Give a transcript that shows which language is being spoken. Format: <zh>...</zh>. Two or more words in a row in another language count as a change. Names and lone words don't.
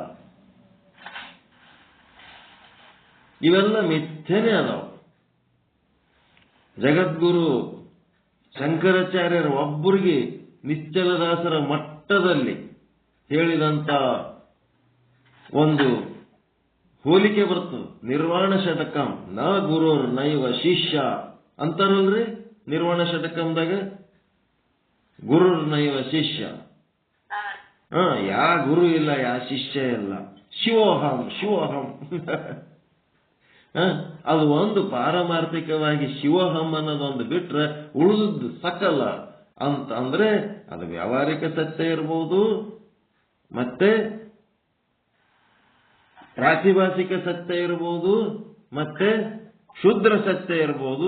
<kn>ಇವೆಲ್ಲ ಮಿಥ್ಯನೇ ಅದಾವ. ಜಗದ್ಗುರು ಶಂಕರಾಚಾರ್ಯರ ಒಬ್ಬರಿಗೆ ನಿಶ್ಚಲದಾಸರ ಮಟ್ಟದಲ್ಲಿ ಹೇಳಿದಂತ ಒಂದು ಹೋಲಿಕೆ ಬರ್ತದೆ. ನಿರ್ವಾಣ ಷಟಕಂ</kn> <sa>ನ ಗುರುರ್ ನೈವ ಶಿಷ್ಯ</sa> <kn>ಅಂತಾರಲ್ರಿ. ನಿರ್ವಾಣ ಷಟಕಂದಾಗ</kn> <sa>ಗುರುರ್ ನೈವ ಶಿಷ್ಯ.</sa> <kn>ಯಾ ಗುರು ಇಲ್ಲ, ಯಾ ಶಿಷ್ಯ ಇಲ್ಲ.</kn> <sa>ಶಿವೋಹಂ ಶಿವೋಹಂ.</sa> <kn>ಅದು ಒಂದು ಪಾರಮಾರ್ಥಿಕವಾಗಿ ಶಿವೋಹಂ ಅನ್ನೋದೊಂದು ಬಿಟ್ರೆ ಉಳಿದದ್ದು ಸಕಲ ಅಂತ ಅಂದ್ರೆ ಅದು ವ್ಯಾವಹಾರಿಕ ಸತ್ಯ ಇರ್ಬೋದು, ಮತ್ತೆ ಪ್ರಾತಿಭಾಷಿಕ ಸತ್ಯ ಇರ್ಬೋದು, ಮತ್ತೆ ಶುದ್ರ ಸತ್ಯ ಇರ್ಬೋದು.</kn>